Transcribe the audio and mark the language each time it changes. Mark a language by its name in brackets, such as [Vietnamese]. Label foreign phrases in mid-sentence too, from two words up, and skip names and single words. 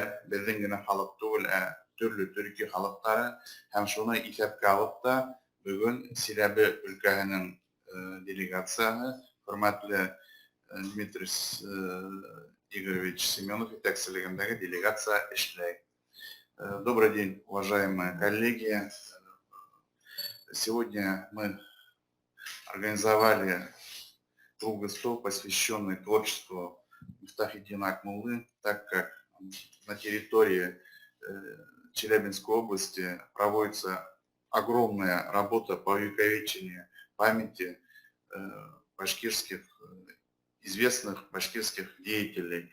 [Tatar] Безнең генә халык түгел, төрле төрки халыклары һәм шуны исәпкә алып та бүген Силәбе өлкәһенең делегациясе, хөрмәтле Дмитрий Игоревич Семенов итәкчелегендәге делегация эшләй. [Russian] Добрый день, уважаемые коллеги. Сегодня мы организовали круглый стол, посвященный творчеству Мифтахиддина Акмуллы, так как на территории Челябинской области проводится огромная работа по увековечению памяти известных башкирских деятелей.